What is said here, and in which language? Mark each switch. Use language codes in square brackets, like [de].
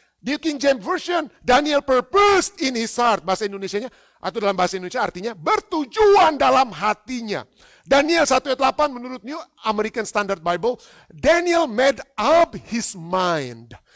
[en] Di King James Version, Daniel purposed in his heart. [id] Bahasa Indonesianya, atau dalam bahasa Indonesia artinya bertujuan dalam hatinya. Daniel 1 ayat 8 menurut [en] New American Standard Bible, Daniel made up his mind.